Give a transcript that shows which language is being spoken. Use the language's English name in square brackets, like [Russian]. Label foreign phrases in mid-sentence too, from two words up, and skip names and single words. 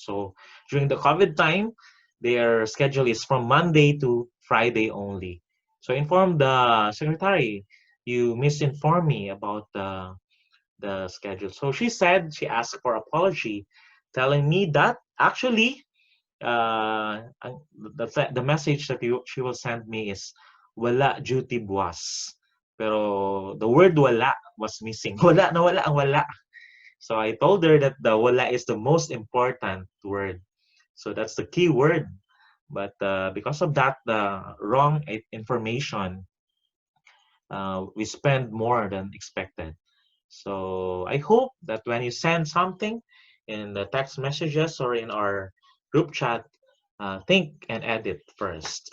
[English] So during the COVID time, their schedule is from Monday to Friday only. So I informed the secretary, you misinformed me about the schedule. So she asked for apology, telling me that actually the message that she will send me is [Hiligaynon] wala duty buwas. [English] Pero the word wala was missing. [Hiligaynon] Wala na wala ang wala. [English] So I told her that the wala is the most important word. So that's the key word. But because of that, the wrong information, we spend more than expected. So I hope that when you send something in the text messages or in our group chat, think and edit first.